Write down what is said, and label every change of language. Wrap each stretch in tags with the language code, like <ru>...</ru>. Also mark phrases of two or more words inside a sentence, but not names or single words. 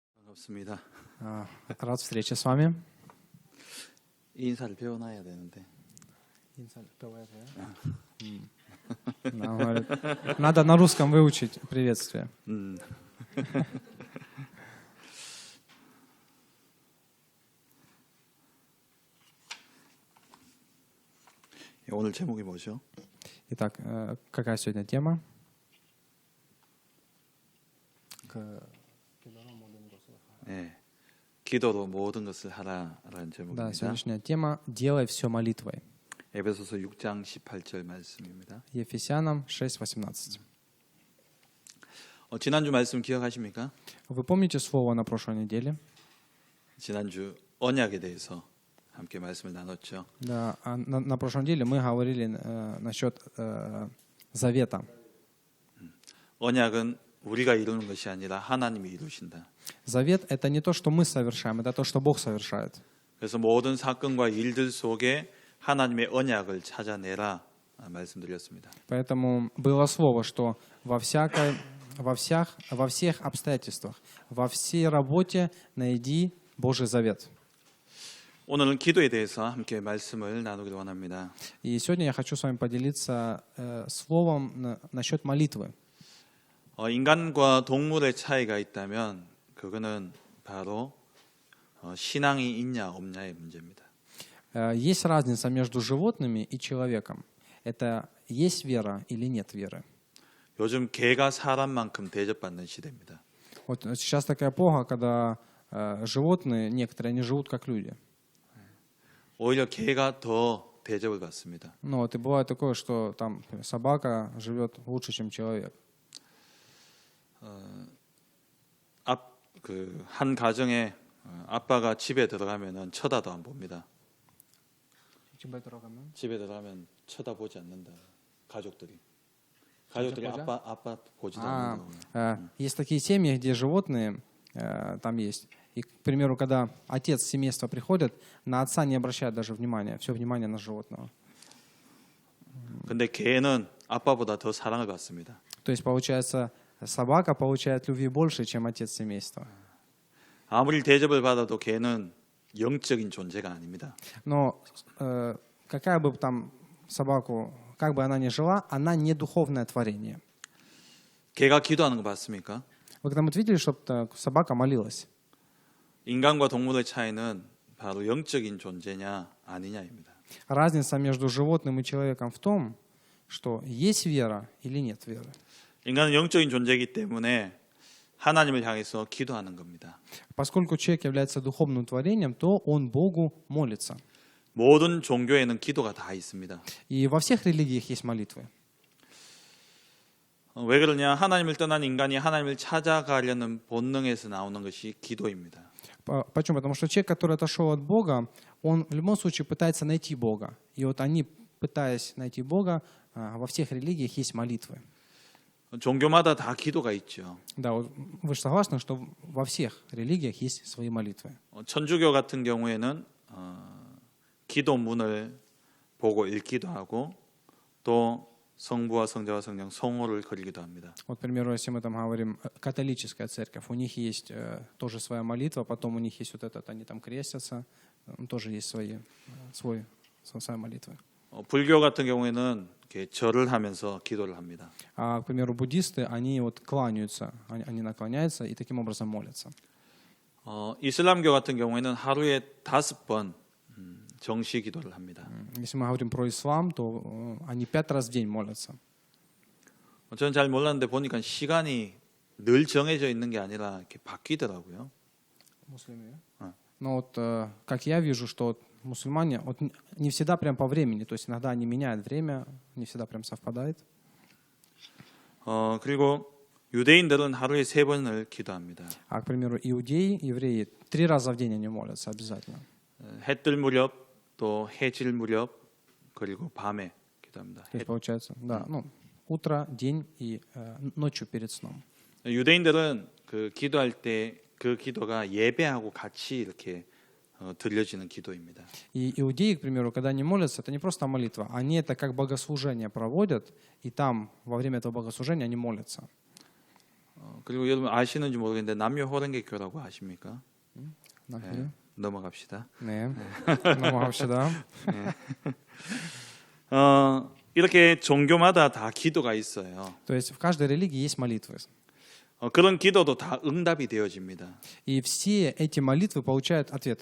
<ko>반갑습니다.</ko> <ru>Рад встрече с вами.</ru> <ko>인사를 배워놔야 되는데.</ko> <ru>Да, он говорит, надо на русском выучить приветствие.</ru> <ko>오늘 제목이 뭐죠?</ko> <ru>Итак, какая сегодня тема?</ru> <ko>네, 기도로 모든 것을 하라라는</ko> <ru>Да,</ru> <ko>제목입니다.</ko> <ru>сегодняшняя тема «Делай все молитвой».</ru> <ko>에베소서 6장 18절 말씀입니다.</ko> <ru>Ефесянам 6:18.</ru> <ko>지난주 말씀 기억하십니까?</ko> <ru>Вы помните слово на прошлой неделе?</ru> <ko>지난주 언약에 대해서 함께 말씀을 나눴죠.</ko> <ru>Да, на прошлой неделе мы говорили насчет завета.</ru> <ko>언약은 우리가 이루는 것이 아니라 하나님이 이루신다.</ko> <ru>Завет — это не то, что мы совершаем, это то, что Бог совершает.</ru> <ko>그래서 모든 사건과 일들 속에 하나님의 언약을 찾아내라 말씀드렸습니다.</ko> <ru>Поэтому было слово, что во всех обстоятельствах, во всей работе найди Божий завет.</ru> <ko>오늘은 기도에 대해서 함께 말씀을 나누기를 원합니다.</ko> <ru>И сегодня я хочу с вами поделиться словом насчет молитвы.</ru> <ko>인간과 동물의 차이가 있다면 그거는 바로 신앙이 있냐 없냐의 문제입니다.</ko> <ru>Есть разница между животными и человеком. Это есть вера или нет веры.</ru> <ko>요즘 개가 사람만큼 대접받는 시대입니다.</ko> <ru>Вот сейчас такая эпоха, когда животные, некоторые, они живут как люди.</ru> <ko>오히려 개가 더 대접을 받습니다.</ko> <ru>Ну вот и бывает такое, что там собака живет лучше, чем человек.</ru> <ko>한 가정에 아빠가 집에 들어가면은 쳐다도 안 봅니다. 집에 들어가면 쳐다보지 않는다. 가족들이 아빠 보지도 않는다.</ko> <ru>Есть такие семьи, где животные там есть. И, к примеру, когда отец семейства приходит, на отца не обращает даже внимания, все внимание на животного.</ru> <ko>근데 개는 아빠보다 더 사랑을 받습니다.</ko> <ru>То есть, получается, собака получает любви больше, чем отец семейства.</ru> <ko>아무리 대접을 받아도 개는 영적인 존재가 아닙니다.</ko> <ru>Но какая бы там собаку, как бы она ни жила, она не духовное творение.</ru> <ko>개가 기도하는 거 봤습니까?</ko> <ru>Вы когда-нибудь видели, чтобы собака молилась?</ru> <ko>인간과 동물의 차이는 바로 영적인 존재냐 아니냐입니다.</ko> <ru>Разница между животным и человеком в том, что есть вера или нет веры.</ru> <ko>인간은 영적인 존재이기 때문에 하나님을 향해서 기도하는 겁니다.</ko> <ru>Поскольку человек является духовным творением, то он Богу молится.</ru> <ko>모든 종교에는 기도가 다 있습니다.</ko> <ru>И во всех религиях есть молитвы.</ru> <ko>왜 그러냐? 하나님을 떠난 인간이 하나님을 찾아가려는 본능에서 나오는 것이 기도입니다.</ko> <ru>Почему? Потому что человек, который отошел от Бога, он в любом случае пытается найти Бога. И вот они, пытаясь найти Бога, во всех религиях есть молитвы.</ru> <ko>종교마다 다 기도가 있죠.</ko> <ru>Да, вы же согласны, что во всех религиях есть свои молитвы.</ru> <ko>천주교 같은 경우에는 기도문을 보고 읽기도 하고 또 성부와 성자와 성령 성호를 그리기도 합니다.</ko> <ru>Вот, к примеру, если мы там говорим католическая церковь, у них есть тоже своя молитва, потом у них есть вот этот, они там крестятся, тоже есть своя молитва.</ru> <ko>불교 같은 경우에는 이렇게 절을 하면서 기도를 합니다.</ko> <ru>А, к примеру, буддисты, они вот кланяются, они наклоняются и таким образом молятся.</ru> <ko>이슬람교 같은 경우에는 하루에 5번 정시 기도를 합니다.</ko> <ru>Если мы говорим про ислам, то они 5 раз в день молятся.</ru> <ko>저는 잘 몰랐는데 보니까 시간이 늘 정해져 있는 게 아니라 이렇게 바뀌더라고요.</ko> <ru>Но вот как я вижу, что мусульмане вот, не всегда прям по времени, то есть иногда они меняют время, не всегда прям совпадает.</ru> <ko>그리고 유대인들은 하루에 3번을 기도합니다.</ko> <ru>А, к примеру, иудеи, евреи 3 раза в день они молятся обязательно.</ru> <ko>해 뜰 무렵 또 해질 무렵 그리고 밤에 기도합니다.</ko> <ru>То есть получается, да, ну, утро, день и ночью перед сном.</ru> <ko>유대인들은 그 기도할 때 그 기도가 예배하고 같이 이렇게 들려지는 기도입니다.</ko> <ru>И иудеи, к примеру, когда они молятся, это не просто молитва, они это как богослужение проводят, и там во время этого богослужения они молятся.</ru> <ko>그리고 여러분 아시는지 모르겠는데 남녀 호랭개교라고 아십니까?</ko> <ru>Нахуй.</ru> <ko>넘어갑시다.</ko> <ru>Не. Намагався, да.</ru> <ko>이렇게 종교마다 다 기도가 있어요.</ko> <ru>То есть в каждой религии есть молитвы.</ru> <ko>그런 기도도 다 응답이 되어집니다.</ko> <ru>И все эти молитвы получают ответы.</ru>